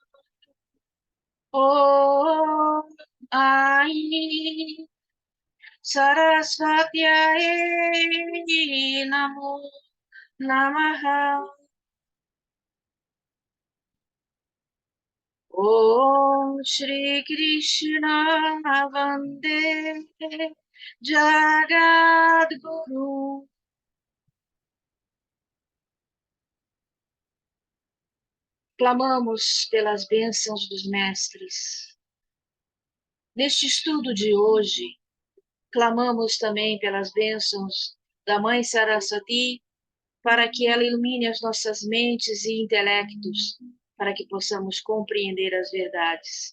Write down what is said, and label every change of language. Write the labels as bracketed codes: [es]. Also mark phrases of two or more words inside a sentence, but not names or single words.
[sa] Om Ai Saraswatyaye Namo Namaha. Om Shri Krishna Vande Jagadguru. [pt] Clamamos pelas bênçãos dos mestres. Neste estudo de hoje, clamamos também pelas bênçãos da Mãe Saraswati, para que ela ilumine as nossas mentes e intelectos, para que possamos compreender as verdades.